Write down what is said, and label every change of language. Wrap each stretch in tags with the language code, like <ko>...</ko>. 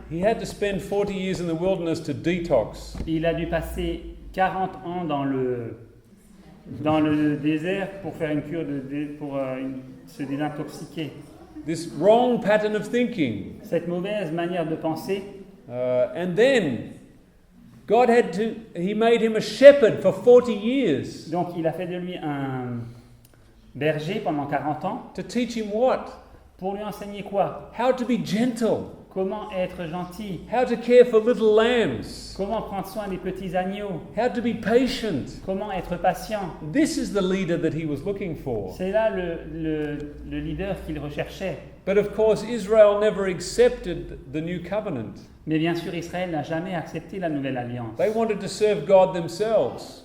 <en>he had to spend 40 years in the wilderness to detox.</en> <fr>il a dû passer 40 ans dans le désert pour faire une cure pour se désintoxiquer.</fr> <en>This wrong pattern of thinking.</en> <fr>Cette mauvaise manière de penser,</fr> <en>And then God he made him a shepherd for 40 years</en> <fr>donc il a fait de lui un berger pendant 40 ans</fr> <en>to teach him what?</en> <fr>pour lui enseigner quoi?</fr> <en>How to be gentle,</en> <fr>Comment être gentil,</fr> <en>how to care for little lambs,</en> <fr>comment prendre soin des petits agneaux,</fr> <en>how to be patient.</en> <fr>comment être patient.</fr> <en>This is the leader that he was looking for.</en> <fr>C'est là le leader qu'il recherchait.</fr> <en>But of course, Israel never accepted the new covenant.</en> <fr>Mais bien sûr, Israël n'a jamais accepté la nouvelle alliance.</fr> <en>They wanted to serve God themselves.</en>